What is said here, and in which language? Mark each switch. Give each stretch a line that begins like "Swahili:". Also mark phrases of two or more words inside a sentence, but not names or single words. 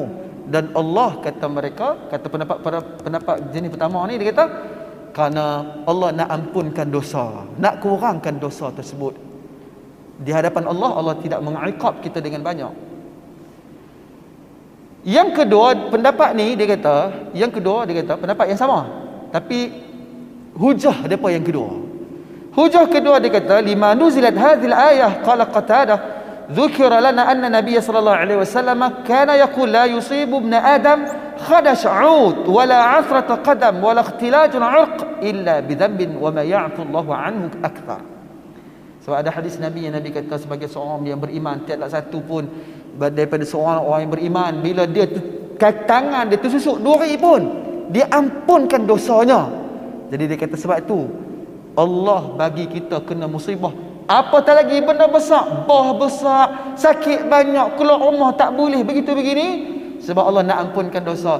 Malay: Dan Allah kata mereka, kata pendapat jenis pertama ni, dia kata kerana Allah nak ampunkan dosa, nak kurangkan dosa tersebut. Di hadapan Allah, Allah tidak mengiqab kita dengan banyak. Yang kedua, pendapat ni dia kata, pendapat yang sama, tapi hujah depa yang kedua. Hujah kedua dia kata,
Arabic: لما نزلت هذه الآية قال قتادة ذكر لنا أن النبي صلى الله عليه وسلم كان يقول لا يصيب ابن آدم خدش عود ولا عثرة قدم ولا اختلاج عرق إلا بذنب وما يعفو الله عنه أكثر.
Malay: Sebab ada hadis Nabi yang Nabi kata sebagai seorang yang beriman, tiada satu pun daripada seorang orang yang beriman, bila dia tangan dia tersusuk duri pun dia ampunkan dosanya. Jadi dia kata sebab itu Allah bagi kita kena musibah, apatah lagi benda besar, bah besar, sakit banyak, keluar rumah tak boleh, begitu begini, sebab Allah nak ampunkan dosa.